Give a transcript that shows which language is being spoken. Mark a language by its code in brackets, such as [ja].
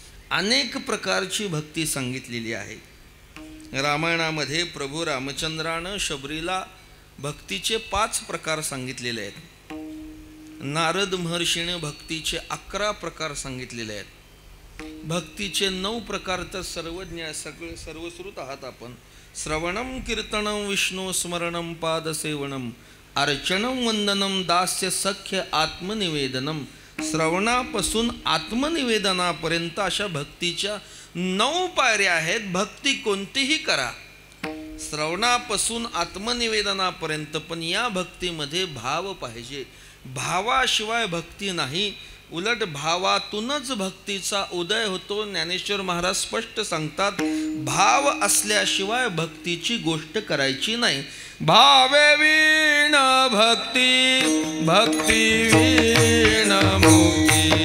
[mr] अनेक प्रकारची भक्ती सांगितलेली आहे। रामायणामध्ये प्रभू रामचंद्रानं शबरीला भक्तीचे 5 प्रकार सांगितलेले आहेत। नारद महर्षीने भक्तीचे 11 प्रकार सांगितलेले आहेत। भक्तीचे 9 प्रकार तर सर्वज्ञ, सगळे सर्वश्रुत आहात आपण। [sa] श्रवणम कीर्तनम विष्णू स्मरणम पादसेवनम अर्चनम वंदनम दास्य सख्य आत्मनिवेदनम। [mr] श्रवणापासून आत्मनिवेदनापर्यंत अशा भक्तीच्या 9 पायऱ्या आहेत। भक्ती कोणतीही करा, श्रवणापासून आत्मनिवेदनापर्यंत, पण या भक्तीमध्ये भाव पाहिजे। भावाशिवाय भक्ती नाही, उलट भावातूनच भक्तीचा उदय होतो। ज्ञानेश्वर महाराज स्पष्ट सांगतात भाव असल्याशिवाय भक्तीची गोष्ट करायची नाही। भावे वीण भक्ती, भक्ती वीण मुक्ती।